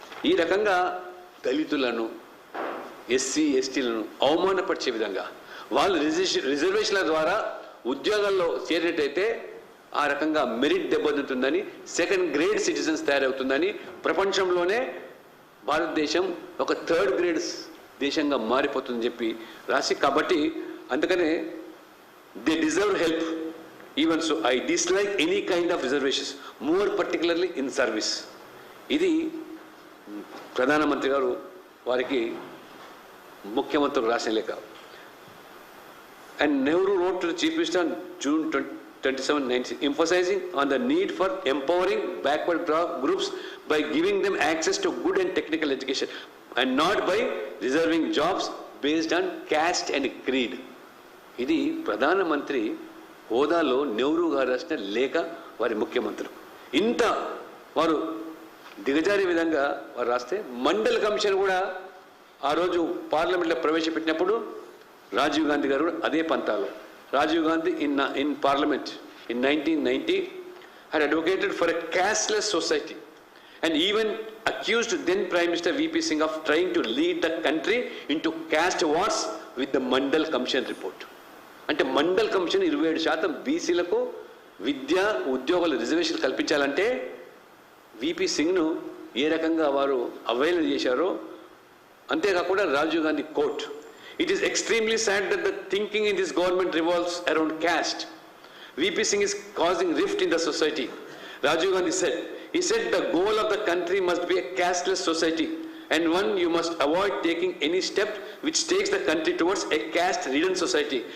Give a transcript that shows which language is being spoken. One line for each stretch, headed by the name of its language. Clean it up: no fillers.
Telugu: ఈ రకంగా దళితులను, ఎస్సీ ఎస్టీలను అవమానపరిచే విధంగా వాళ్ళు రిజర్వేషన్ల ద్వారా ఉద్యోగాల్లో చేరినట్టయితే ఆ రకంగా మెరిట్ దెబ్బతింటుందని, సెకండ్ గ్రేడ్ సిటిజన్స్ తయారవుతుందని, ప్రపంచంలోనే భారతదేశం ఒక థర్డ్ గ్రేడ్ దేశంగా మారిపోతుందని చెప్పి రాసి, కాబట్టి అందుకనే
English: They deserve help even so I dislike any kind of reservations more particularly in service.
Telugu: ఇది ప్రధానమంత్రి గారు వారికి ముఖ్యమంత్రులు రాసిన లేఖ.
English: And Nehru wrote to the Chief Minister on June 27, 19, emphasizing on the need for empowering backward groups by giving them access to good and technical education and not by reserving jobs based on caste and creed.
Telugu: ఇది ప్రధానమంత్రి హోదాలో నెహ్రూ గారు రాసిన లేఖ వారి ముఖ్యమంత్రులు. ఇంత వారు దిగజారే విధంగా వారు రాస్తే మండల్ కమిషన్ కూడా ఆ రోజు పార్లమెంట్లో ప్రవేశపెట్టినప్పుడు రాజీవ్ గాంధీ గారు అదే పంతాలు.
English: Rajiv Gandhi in parliament in 1990 had advocated for a casteless society and even accused then Prime Minister VP Singh of trying to lead the country into caste wars with the Mandal Commission report.
Telugu: అంటే mandal commission 27% బీసీలకు విద్య ఉద్యోగాల reservation కల్పించాలంటే VP సింగ్ను ఏ రకంగా వారు available చేశారో, అంతేకాకుండా Rajiv Gandhi coat.
English: It is extremely sad that the thinking in this government revolves around caste. VP Singh is causing rift in the society. Rajiv Gandhi said, the goal of the country must be a casteless society and one you must avoid taking any step which takes the country towards a caste-ridden society.